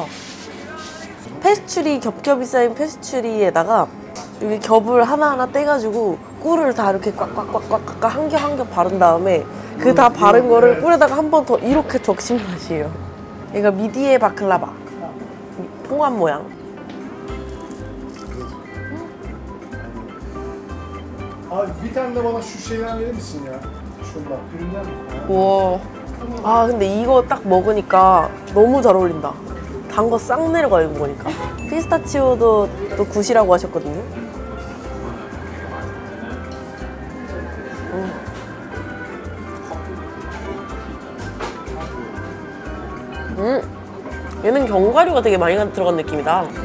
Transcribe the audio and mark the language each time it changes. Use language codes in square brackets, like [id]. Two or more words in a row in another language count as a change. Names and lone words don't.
[ko] 페스츄리, 겹겹이 쌓인 페스츄리에다가 여기 겹을 하나하나 떼가지고 꿀을 다 이렇게 꽉꽉꽉꽉 한 겹 한 겹 바른 다음에 그 다 바른 거를 꿀에다가 한 번 더 이렇게 적신 맛이에요. 얘가 미디에 바클라바, 홍합 모양. [tr] Abi bir tane de bana şu şeyden verir misin ya? Şundan. Üründen mi? [ko] 우와. 아, 근데 이거 딱 먹으니까 너무 잘 어울린다. 단 거 싹 내려가, 이거 먹으니까. 피스타치오도 또 굿이라고 하셨거든요. 얘는 견과류가 되게 많이 들어간 느낌이다.